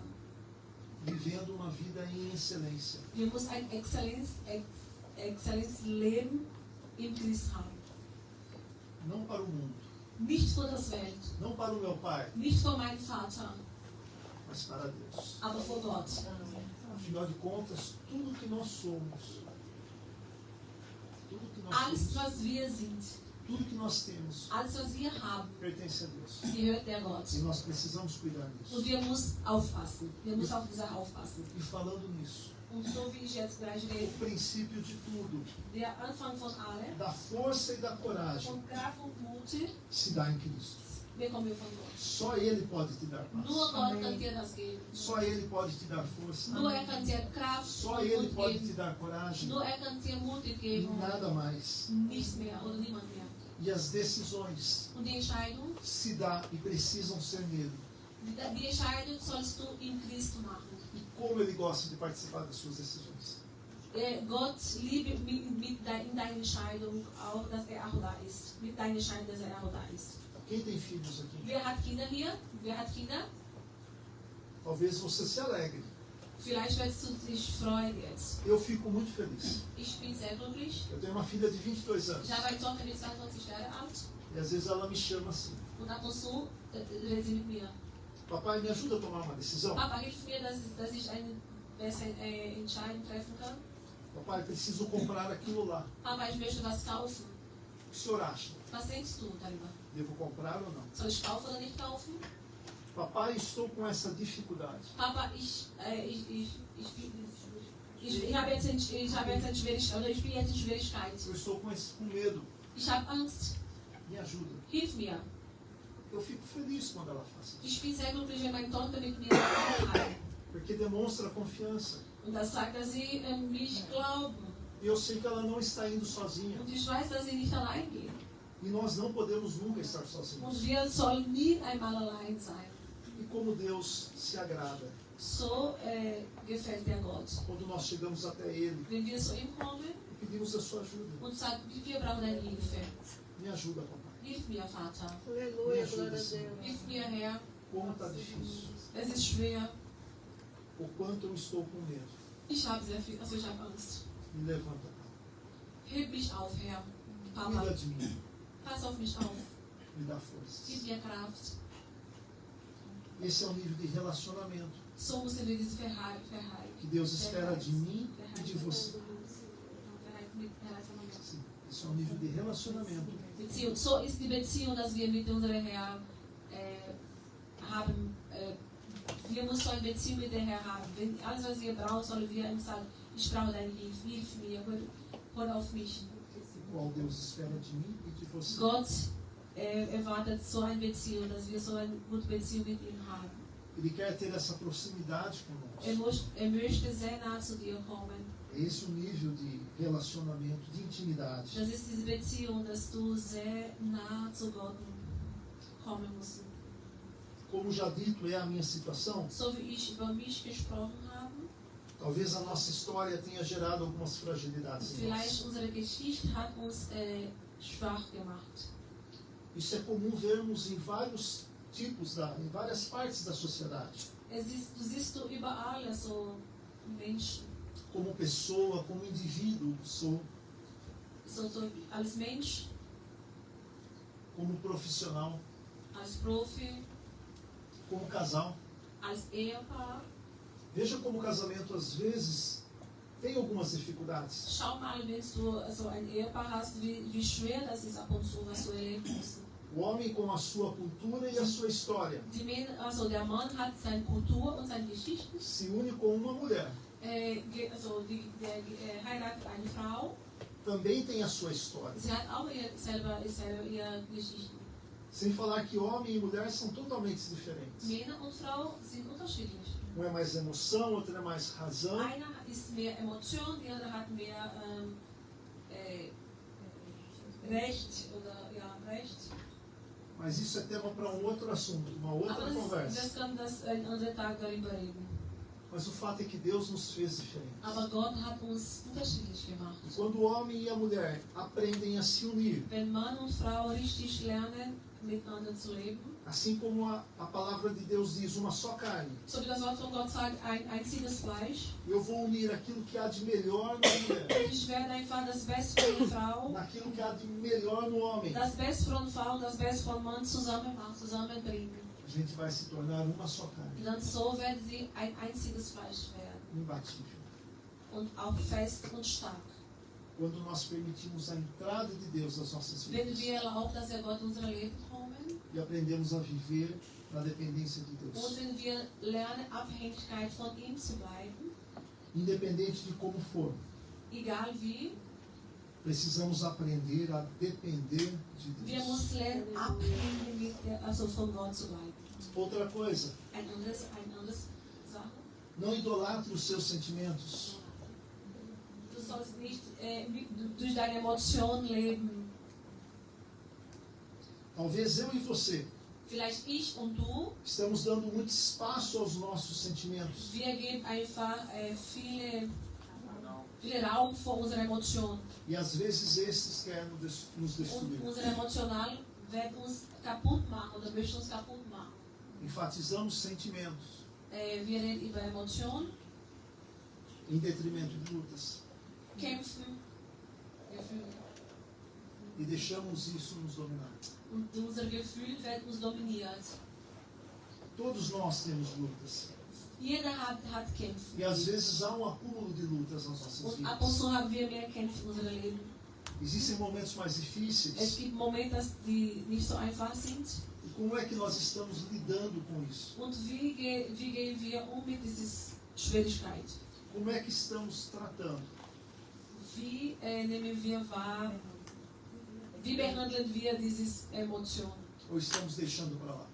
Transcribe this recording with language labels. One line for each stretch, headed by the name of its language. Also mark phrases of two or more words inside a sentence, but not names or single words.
Portuguese: Vivendo uma vida em excelência.
German: Wir müssen ein Exzellenzleben in Christ haben.
Portuguese: Não para o mundo,
German: Nicht für das Welt,
Portuguese: não para o meu Pai,
German: nicht für meinen Vater,
Portuguese: mas para Deus.
German: aber für Gott.
Portuguese: Afinal de contas, tudo que nós somos,
German: Alles, was wir sind,
Portuguese: tudo que nós temos,
German: alles, was wir haben,
Portuguese: pertence a Deus.
German: gehört der Gott.
Portuguese: E nós precisamos cuidar disso.
German: Und wir müssen aufpassen. Wir müssen auf diese aufpassen.
Portuguese: E falando nisso,
German: Und so wie ich jetzt gleich
Portuguese: o
German: rede,
Portuguese: princípio de tudo,
German: der Anfang von allem,
Portuguese: da força e da coragem,
German: von Kraft und Mut,
Portuguese: se dá em Cristo.
German: bekommen wir von Gott.
Portuguese: Só Ele pode te dar
German: Nur
Portuguese: paz.
German: Gott kann dir das geben.
Portuguese: Só Ele pode te dar força.
German: Nur kann dir Kraft
Portuguese: Só
German: und
Portuguese: Ele
German: Mut
Portuguese: pode te
German: geben.
Portuguese: dar coragem.
German: Nur kann dir Mut
Portuguese: E
German: geben.
Portuguese: nada mais.
German: Nichts mehr oder niemand mehr.
Portuguese: E as decisões
German: Und die Entscheidung,
Portuguese: se dá e precisam ser nele.
German: die Entscheidung sollst du in Christus machen.
Portuguese: E como Ele gosta de participar das suas decisões.
German: Gott liebe in deiner Entscheidung auch, dass auch da ist. Mit deiner Entscheidung, dass auch da ist.
Portuguese: Quem tem filhos aqui?
German: Wer hat Kinder hier? Wer hat Kinder?
Portuguese: Talvez você se alegre.
German: Vielleicht wirst du dich freuen jetzt.
Portuguese: Eu fico muito feliz.
German: Ich bin sehr glücklich.
Portuguese: Eu tenho uma filha de 22 anos.
German: Ich habe eine Tochter, die ist 22 Jahre alt.
Portuguese: E às vezes ela me chama assim:
German: Und ab und zu redet sie mit mir.
Portuguese: Papai, me ajuda a tomar uma decisão?
German: Papa, hilf mir, dass ich eine bessere Entscheidung treffen kann.
Portuguese: Papai, preciso comprar aquilo lá.
German: Papa, ich möchte was kaufen.
Portuguese: O que o senhor acha?
German: Was denkst du darüber?
Portuguese: Devo comprar ou não?
German: Soll ich kaufen oder nicht kaufen?
Portuguese: Papai, estou com essa dificuldade.
German: Papa, ich habe jetzt eine Schwierigkeit, oder ich bin jetzt in Schwierigkeit.
Portuguese: Eu estou com medo.
German: Ich habe Angst.
Portuguese: Me ajuda.
German: Hilf mir.
Portuguese: Eu fico feliz quando ela faz isso.
German: Ich bin sehr glücklich, wenn meine Tochter mit mir kann.
Portuguese: Porque demonstra confiança.
German: Und das sagt, dass sie mich glauben.
Portuguese: E eu sei que ela não está indo sozinha.
German: Und ich weiß, dass sie nicht allein gehen.
Portuguese: E nós não podemos nunca estar sozinhos.
German: Und wir sollen nie einmal allein sein.
Portuguese: E como Deus se agrada
German: So gefällt der Gott.
Portuguese: quando nós chegamos até Ele
German: Wenn wir zu ihm kommen
Portuguese: e pedimos a sua ajuda.
German: und sagen, wir brauchen deine Hilfe.
Portuguese: Me ajuda, papai.
German: Hilf mir, Vater.
Portuguese: Aleluia, glória a Deus.
German: Hilf mir, Herr.
Portuguese: Como está difícil.
German: Es ist schwer.
Portuguese: O quanto eu estou com medo.
German: Ich habe sehr viel, also ich habe Angst.
Portuguese: Me levanta, Pai.
German: Heb mich auf, Herr.
Portuguese: Cuida
German: Papa,
Portuguese: de mim.
German: pass auf mich auf.
Portuguese: Me dá
German: Gib
Portuguese: forças.
German: mir Kraft.
Portuguese: Esse é o nível de relacionamento
German: So müssen wir dieses
Portuguese: que Deus espera de mim e de você. Sim, esse é o nível de relacionamento
German: Beziehung. So ist die Beziehung, dass wir mit unserem Herrn haben. Wir müssen so eine Beziehung mit dem Herrn haben. Wenn alles, was wir brauchen, sollen wir ihm sagen, ich brauche deine Hilfe, hilf mir, hör auf mich.
Portuguese: qual Deus espera de mim e de você.
German: Gott erwartet so eine Beziehung, dass wir so eine gute Beziehung mit ihm haben.
Portuguese: Ele quer ter essa proximidade conosco.
German: Er möchte sehr nah zu dir kommen.
Portuguese: É esse o nível de relacionamento, de intimidade.
German: Das ist diese Beziehung, dass du sehr nah zu Gott kommen musst.
Portuguese: Como já dito, é a minha situação.
German: So wie ich über mich gesprochen habe,
Portuguese: Talvez a nossa história tenha gerado algumas fragilidades em nós.
German: vielleicht unsere Geschichte hat uns schwach gemacht.
Portuguese: Isso é comum vermos em vários tipos, em várias partes da sociedade.
German: Du siehst du überall so Menschen,
Portuguese: Como pessoa, como indivíduo,
German: so als Mensch,
Portuguese: como profissional,
German: als Profi,
Portuguese: como casal.
German: als Ehepaar.
Portuguese: Veja como o casamento às vezes tem algumas dificuldades.
German: Schau mal, wenn du so ein Ehepaar hast, wie schwer das ist ab und zu, was du erleben musst.
Portuguese: O homem com a sua cultura e a sua história
German: Also der Mann hat seine Kultur und seine Geschichte,
Portuguese: se une com uma mulher
German: heiratet eine Frau.
Portuguese: também tem a sua história.
German: Sie hat auch selber ihre Geschichte.
Portuguese: Sem falar que homem e mulher são totalmente diferentes.
German: Männer und Frau sind unterschiedlich.
Portuguese: Um é mais emoção, outro é mais razão.
German: Einer ist mehr Emotion, die andere hat mehr Recht oder ja, Recht.
Portuguese: Mas isso é tema para um outro assunto, uma outra
German: Aber
Portuguese: conversa.
German: das kann das ein anderer Tag darüber reden.
Portuguese: Mas o fato é que Deus nos fez diferentes.
German: Aber Gott hat uns unterschiedlich gemacht.
Portuguese: E quando o homem e a mulher aprendem a se unir,
German: Wenn Mann und Frau richtig lernen, miteinander zu leben,
Portuguese: assim como a palavra de Deus diz, uma só carne,
German: so wie das Wort von Gott sagt, ein einziges Fleisch,
Portuguese: eu vou unir aquilo que há de melhor na mulher,
German: ich werde einfach das Beste von der Frau,
Portuguese: naquilo que há de melhor no homem.
German: das Beste von Frau und das Beste von Mann zusammenbringen.
Portuguese: A gente vai se tornar uma só carne,
German: Und dann so werden sie ein einziges Fleisch werden.
Portuguese: imbatível.
German: Und auch fest und stark.
Portuguese: Quando nós permitimos a entrada de Deus nas nossas
German: Wenn
Portuguese: vidas
German: wir erlauben, dass er Gott in unser Leben kommen
Portuguese: e aprendemos a viver na dependência de
German: und
Portuguese: Deus,
German: wenn wir lernen, Abhängigkeit von ihm zu bleiben,
Portuguese: independente de como for,
German: egal wie,
Portuguese: precisamos aprender a depender de
German: wir
Portuguese: Deus.
German: müssen lernen, abhängig also von Gott zu bleiben.
Portuguese: Outra coisa,
German: Ein anderes Sache.
Portuguese: não idolatre os seus sentimentos.
German: Du sollst nicht durch deine Emotionen leben.
Portuguese: Talvez eu e você
German: Vielleicht ich und du,
Portuguese: estamos dando muito espaço aos nossos sentimentos.
German: wir geben einfach viel Raum für unsere Emotionen.
Portuguese: E às vezes esses querem nos
German: Und
Portuguese: destruir.
German: unser Emotional wird uns kaputt machen oder möchte uns kaputt machen.
Portuguese: Enfatizamos sentimentos
German: Wir reden über Emotionen,
Portuguese: em detrimento de lutas.
German: Kämpfen, Gefühle.
Portuguese: E deixamos isso nos dominar.
German: Und unser Gefühl wird uns dominiert.
Portuguese: Todos nós temos lutas.
German: Jeder hat Kämpfe.
Portuguese: E às vezes há um acúmulo de lutas nas nossas
German: Und ab und
Portuguese: vidas.
German: zu haben wir mehr Kämpfe in unserem Leben.
Portuguese: Existem momentos mais
German: Es
Portuguese: difíceis.
German: gibt Momente, die nicht so einfach sind.
Portuguese: E como é que nós estamos lidando com isso?
German: Und wie gehen wir mit dieser Schwierigkeit?
Portuguese: Como é que estamos tratando?
German: Wie nehmen wir wahr? Wie behandeln wir diese Emotion?
Portuguese: Ou estamos deixando para lá?